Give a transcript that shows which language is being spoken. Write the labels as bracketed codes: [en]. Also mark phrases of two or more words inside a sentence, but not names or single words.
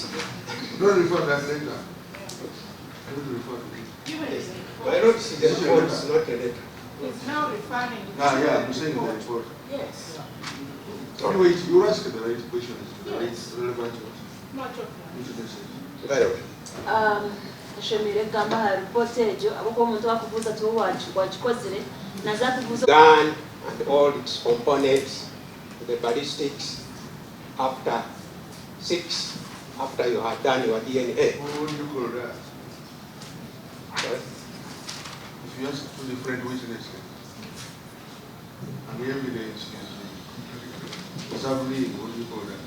[en] Don't refer that later. Don't refer to it. My lordship, the report is not a letter. He's now referring. Yeah, I'm saying the report. Yes. Anyway, you ask the right questions, the right relevant ones. Not your Which message? By the way. [nyn] Shemire gamba ha report ejo abako omuntu akubuza to wakikozere naza kubuza [en] Gun and all its components, the ballistics, after 6, after you have done your DNA. What do you call that? Sorry? If you ask two different witnesses, and the evidence is agreeing, what do you call that?